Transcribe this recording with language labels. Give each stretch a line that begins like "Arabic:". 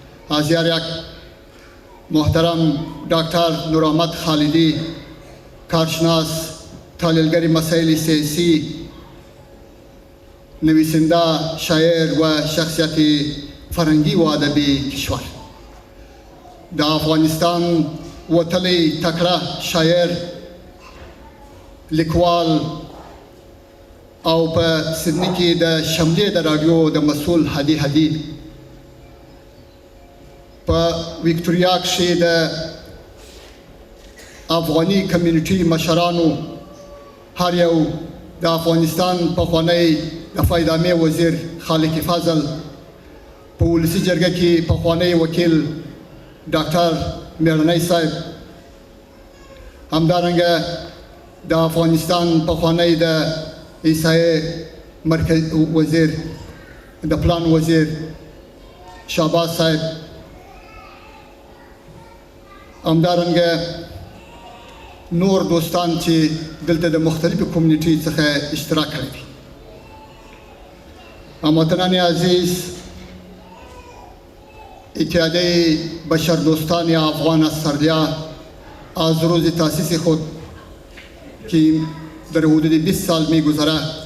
Persian: از یک محترم دکتر نورآمد خالدی، کارشناس، تحلیلگر مسائل سیاسی، نویسنده، شاعر و شخصیت فرهنگی و ادبی کشور.
Pashto: در افغانستان وتلی تکړه شاعر، لیکوال او په سیدنی کې د شملې د رادیو د مسؤل هدي په ویکټوریا کې د افغاني کمیونټي مشرانو، هر یو د افغانستان پخوانی دفاع ادامې وزیر خالق فضل، په ولسي جرګه کې پخوانی وکیل ډاکټر میرنی صاحب، همدارنګه د افغانستان پخوانی د عیسائی مرکز وزیر د پلان وزیر شهباز صاحب، همدارنګه نور دوستان چې دلته د مختلفو کمیونټي څخه اشتراک کړی دي.
Persian: هموطنان عزیز، اتحادیه بشردوستان افغان استرالیا از روز تأسیس خود که در حدود 20 سال می گذره،